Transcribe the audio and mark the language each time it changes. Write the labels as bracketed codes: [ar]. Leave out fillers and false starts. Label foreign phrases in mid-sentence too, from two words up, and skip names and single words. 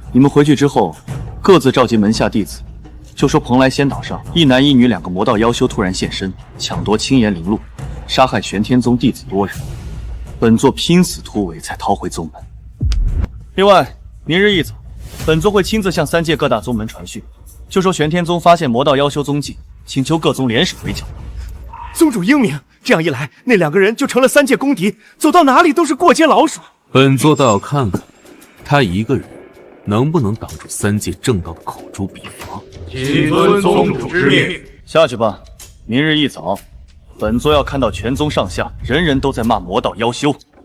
[zh] 你們回去之後，各自召集門下弟子，就說蓬萊仙島上一男一女2個魔道妖修突然現身，搶奪青岩靈露，殺害玄天宗弟子多人。本座拼死突圍才逃回宗門。另外，明日一早，本座會親自向三界各大宗門傳訊，就說玄天宗發現魔道妖修蹤跡，請求各宗联手圍剿。宗主英明，這樣一來，那2 個人就成了三界公敵，走到哪裡都是過街老鼠。本座倒要看看，他一個人能不能擋住三界正道的口誅筆伐。谨遵宗主之命。下去吧，明日一早，本座要看到全宗上下人人都在骂魔道妖修。